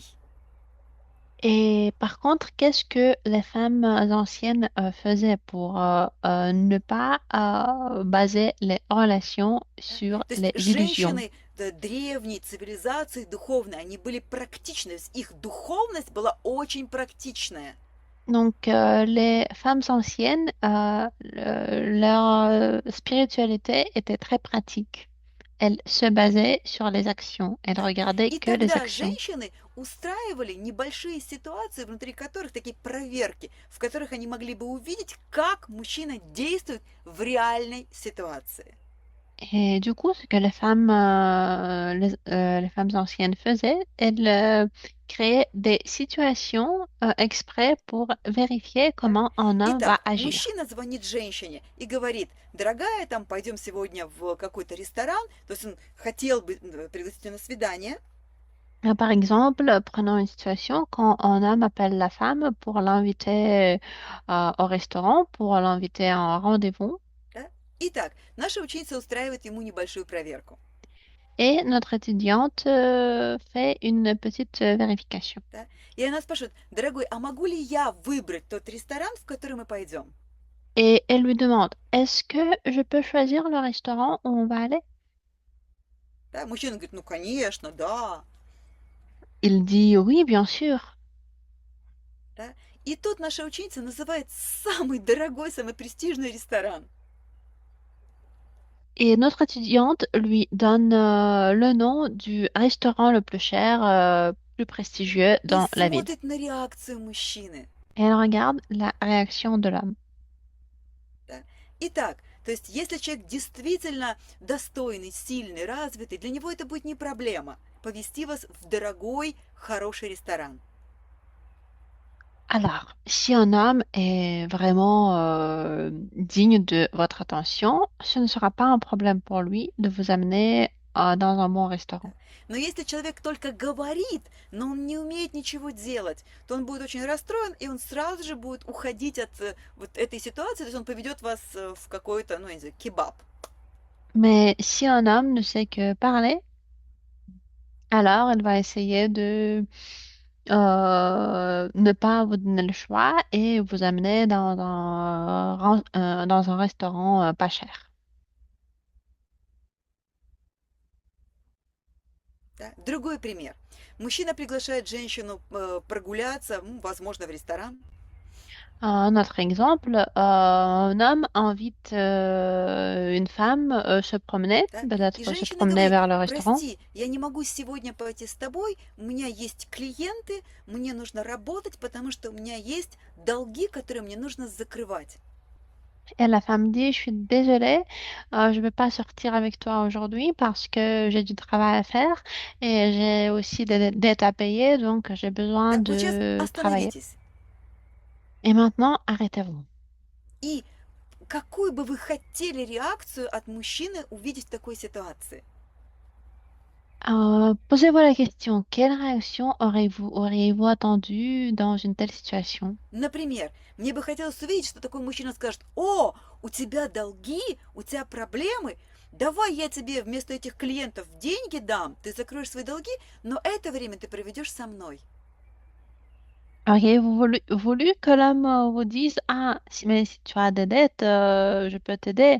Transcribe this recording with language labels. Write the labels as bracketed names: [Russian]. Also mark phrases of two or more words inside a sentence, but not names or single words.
[French] Et par contre, qu'est-ce que les femmes anciennes faisaient pour ne pas baser les relations [Russian] Да? [French] sur [Russian] То есть [French] les illusions? [Russian] женщины древней цивилизации духовной, они были практичны, то есть их духовность была очень практичная. [French] Donc, les femmes anciennes, leur spiritualité était très pratique. Elles se basaient sur les actions. Elles [Russian] Да? [French] regardaient [Russian] И [French] que les [Russian] тогда [French] actions. [Russian] женщины устраивали небольшие ситуации, внутри которых такие проверки, в которых они могли бы увидеть, как мужчина действует в реальной ситуации. [French] Et du coup, ce que les femmes anciennes faisaient, elles créaient des situations exprès pour vérifier [Russian] Да? [French] comment un homme va [Russian] Итак, [French] agir. [Russian] мужчина звонит женщине и говорит: дорогая, там пойдем сегодня в какой-то ресторан, то есть он хотел бы пригласить ее на свидание, [French] Par exemple, prenons une situation quand un homme appelle la femme pour l'inviter au restaurant, pour l'inviter à un rendez-vous. [Russian] да? Итак, наша ученица устраивает ему небольшую проверку, [French] Et notre étudiante fait une petite vérification. [Russian] да? И она спрашивает: дорогой, а могу ли я выбрать тот ресторан, в который мы пойдем? [French] Et elle lui demande, est-ce que je peux choisir le restaurant où on va aller? [Russian] Да? Мужчина говорит: ну конечно, да. [French] Il dit, oui, bien sûr. [Russian] Да? И тут наша ученица называет самый дорогой, самый престижный ресторан. [French] Et notre étudiante lui donne le nom du restaurant le plus cher, plus prestigieux [Russian] И [French] dans la ville. [Russian] смотрит на реакцию мужчины. [French] Et elle regarde la réaction de l'homme. [Russian] Да? Итак, то есть если человек действительно достойный, сильный, развитый, для него это будет не проблема повести вас в дорогой, хороший ресторан. [French] Alors, si un homme est vraiment digne de votre attention, ce ne sera pas un problème pour lui de vous amener dans un bon restaurant. [Russian] Но если человек только говорит, но он не умеет ничего делать, то он будет очень расстроен, и он сразу же будет уходить от вот этой ситуации, то есть он поведет вас в какой-то, ну, я не знаю, кебаб. [French] Mais si un homme ne sait que parler, alors il va essayer de ne pas vous donner le choix et vous amener dans un restaurant pas cher. [Russian] Да? Другой пример. Мужчина приглашает женщину прогуляться, возможно, в ресторан. [French] Un autre exemple, un homme invite une femme se promener, [Russian] Да? И [French] peut-être se [Russian] женщина [French] promener [Russian] говорит, [French] vers le restaurant. [Russian] прости, я не могу сегодня пойти с тобой, у меня есть клиенты, мне нужно работать, потому что у меня есть долги, которые мне нужно закрывать. [French] Et la femme dit, je suis désolée, je ne vais pas sortir avec toi aujourd'hui parce que j'ai du travail à faire et j'ai aussi des dettes à payer, donc j'ai besoin [Russian] Да? Вот сейчас [French] de travailler. [Russian] остановитесь. [French] Et maintenant, arrêtez-vous. [Russian] И какую бы вы хотели реакцию от мужчины увидеть в такой ситуации? [French] Posez-vous la question, quelle réaction auriez-vous attendu dans une telle situation? [Russian] Например, мне бы хотелось увидеть, что такой мужчина скажет, о, у тебя долги, у тебя проблемы, давай я тебе вместо этих клиентов деньги дам, ты закроешь свои долги, но это время ты проведешь со mной. [French] Auriez-vous voulu que l'homme vous dise, ah, mais si tu as des dettes, je peux t'aider.